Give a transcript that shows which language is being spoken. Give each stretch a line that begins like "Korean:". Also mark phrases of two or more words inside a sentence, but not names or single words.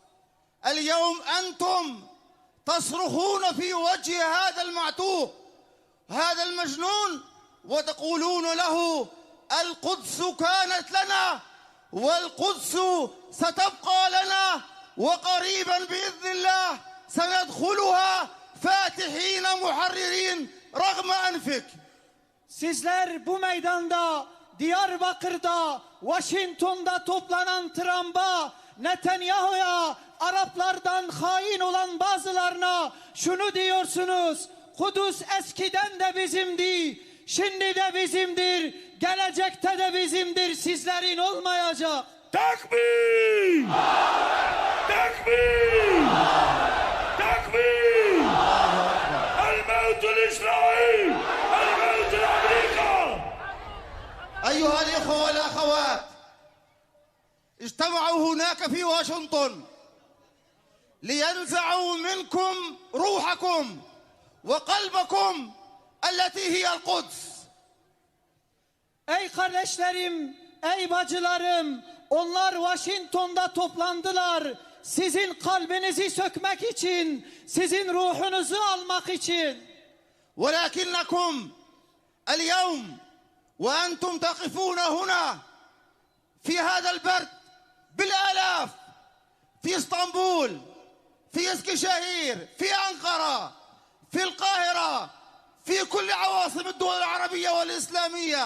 Arabic: اليوم أنتم تصرخون في وجه هذا المعتوه هذا المجنون وتقولون له القدس كانت لنا والقدس ستبقى لنا وقريبا بإذن الله سندخلها فاتحين محررين رغم أنفك.
Turkish: Sizler bu meydanda, Diyarbakır'da, Washington'da toplanan Trump'a, Netanyahu'ya, Araplardan hain olan bazılarına şunu diyorsunuz: Kudüs eskiden de bizimdi, şimdi de bizimdir, gelecekte de bizimdir, sizlerin olmayacak.
Arabic: تكبير! تكبير! Takbir! الموت لإسرائيل! الموت لأمريكا! أيها الإخوة والأخوات، اجتمعوا هناك في واشنطن لينزعوا منكم روحكم وقلبكم التي هي القدس.
Turkish: Ey kardeşlerim, ey bacılarım, onlar Washington'da toplandılar. Sizin kalbinizi sökmek için, sizin ruhunuzu almak için.
Arabic: ولكنكم اليوم وأنتم تقفون هنا في هذا البرد بالآلاف في اسطنبول، في اسكشاهير، في أنقرة، في القاهرة، في كل عواصم الدول العربية والإسلامية،